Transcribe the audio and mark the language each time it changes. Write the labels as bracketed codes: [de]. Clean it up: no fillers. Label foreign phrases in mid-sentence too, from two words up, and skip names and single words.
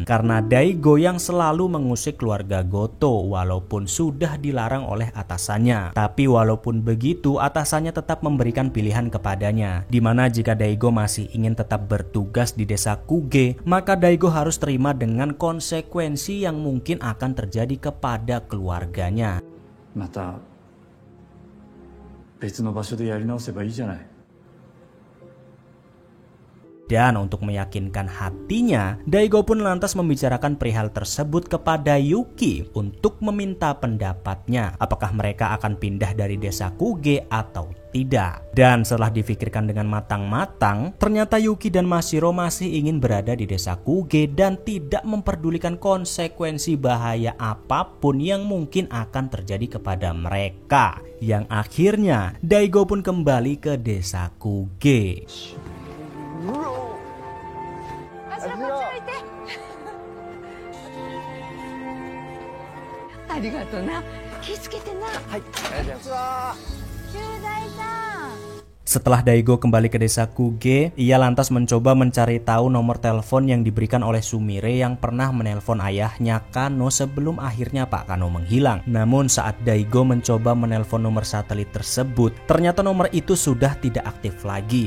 [id] Karena Daigo yang selalu mengusik keluarga Goto walaupun sudah dilarang oleh atasannya. Tapi walaupun begitu, atasannya tetap memberikan pilihan kepadanya. Dimana jika Daigo masih ingin tetap bertugas di desa Kuge, maka Daigo harus terima dengan konsekuensi yang mungkin akan terjadi kepada keluarganya. [ja] また別の場所でやり直せばいいじゃない。 [id] Dan untuk meyakinkan hatinya, Daigo pun lantas membicarakan perihal tersebut kepada Yuki untuk meminta pendapatnya, apakah mereka akan pindah dari desa Kuge atau tidak. Dan setelah difikirkan dengan matang-matang, ternyata Yuki dan Mashiro masih ingin berada di desa Kuge dan tidak memperdulikan konsekuensi bahaya apapun yang mungkin akan terjadi kepada mereka. Yang akhirnya Daigo pun kembali ke desa Kuge. [ja] ありがとな。気をつけてな。はい。中大さん。 [id] Setelah Daigo kembali ke desa Kuge, ia lantas mencoba mencari tahu nomor telepon yang diberikan oleh Sumire yang pernah menelpon ayahnya Kano sebelum akhirnya Pak Kano menghilang. Namun saat Daigo mencoba menelpon nomor satelit tersebut, ternyata nomor itu sudah tidak aktif lagi.